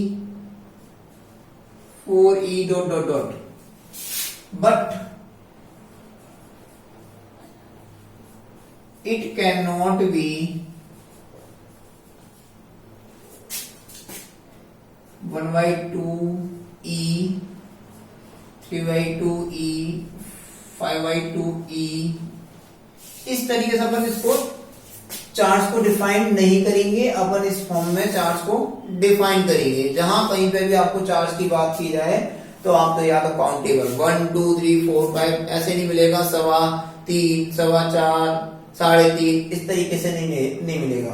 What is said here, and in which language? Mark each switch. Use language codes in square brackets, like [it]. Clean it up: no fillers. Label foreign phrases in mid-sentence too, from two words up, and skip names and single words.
[en] 4E dot dot dot, but it cannot be 1/2E, 3/2E, 5/2E। [hi] इस तरीके से अपन इसको चार्ज को डिफाइन नहीं करेंगे, अपन इस फॉर्म में चार्ज को डिफाइन करेंगे। जहां कहीं पे भी आपको चार्ज की बात की जाए तो आप तो या तो काउंटेबल 1 2 3 4 5 ऐसे नहीं मिलेगा, 3.25, 4.25, 3.5 इस तरीके से नहीं मिलेगा।